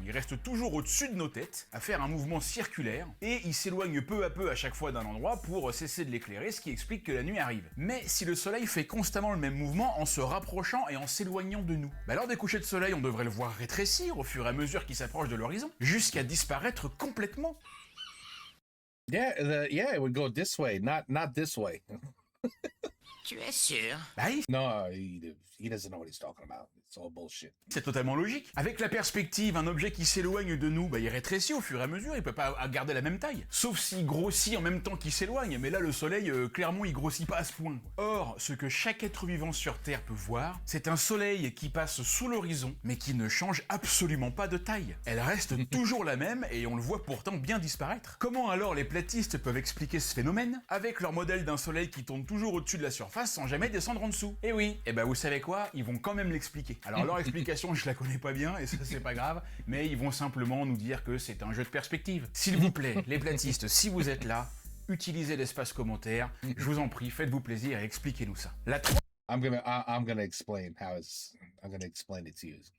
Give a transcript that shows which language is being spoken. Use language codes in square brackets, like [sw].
[fr] Il reste toujours au-dessus de nos têtes, à faire un mouvement circulaire, et il s'éloigne peu à peu à chaque fois d'un endroit pour cesser de l'éclairer, ce qui explique que la nuit arrive. Mais si le soleil fait constamment le même mouvement en se rapprochant et en s'éloignant de nous, lors des couchers de soleil, on devrait le voir rétrécir au fur et à mesure qu'il s'approche de l'horizon, jusqu'à disparaître complètement. [en] Yeah, it would go this way, not this way. [fr] Tu es sûr? Bah, [en] No, he doesn't know what he's talking about. It's all bullshit. [fr] c'est totalement logique. Avec la perspective, un objet qui s'éloigne de nous, il rétrécit au fur et à mesure, il peut pas garder la même taille. Sauf s'il grossit en même temps qu'il s'éloigne, mais là le soleil, clairement il grossit pas à ce point. Or, ce que chaque être vivant sur Terre peut voir, c'est un soleil qui passe sous l'horizon, mais qui ne change absolument pas de taille. Elle reste toujours la même, et on le voit pourtant bien disparaître. Comment alors les platistes peuvent expliquer ce phénomène? Avec leur modèle d'un soleil qui tourne toujours au-dessus de la surface sans jamais descendre en dessous. Et oui, et vous savez quoi? Ils vont quand même l'expliquer. Alors leur explication, je la connais pas bien, et ça c'est pas grave, mais ils vont simplement nous dire que c'est un jeu de perspective. S'il vous plaît, les platistes, si vous êtes là, utilisez l'espace commentaire, je vous en prie, faites-vous plaisir et expliquez-nous ça. La [en] I'm gonna explain I'm gonna explain it to you.